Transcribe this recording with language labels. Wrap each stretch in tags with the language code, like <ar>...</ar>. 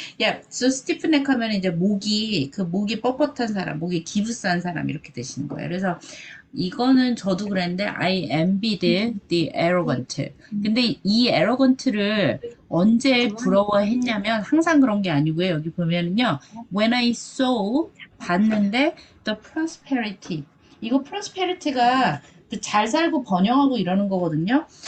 <en>Yeah, so stiff neck</en> <ko>하면 이제 목이 뻣뻣한 사람, 목이 기부싼 사람 이렇게 되시는 거예요. 그래서 이거는 저도 그랬는데</ko> <en>I envied the arrogant.</en> <ko>근데 이 arrogant를 언제 부러워했냐면 항상 그런 게 아니고요. 여기 보면은요.</ko> <en>When I saw</en> <ko>봤는데</ko> <en>the prosperity.</en> <ko>이거 prosperity가 잘 살고 번영하고 이러는 거거든요.</ko>